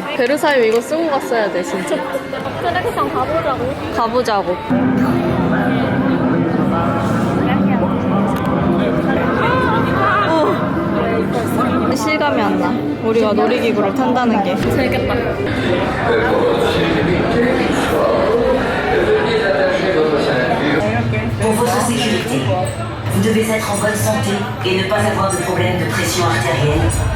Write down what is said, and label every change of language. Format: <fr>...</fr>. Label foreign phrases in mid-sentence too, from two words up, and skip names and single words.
<ko>베르사유 이거 쓰고 갔어야 돼 진짜. 트랙션 가보자고. 가보자고. 실감이 안 나. 우리가 놀이기구를 탄다는 게. 재밌겠다.</ko> <fr>Pour votre sécurité, vous devez être en bonne santé et ne pas avoir de problème de pression artérielle.</fr>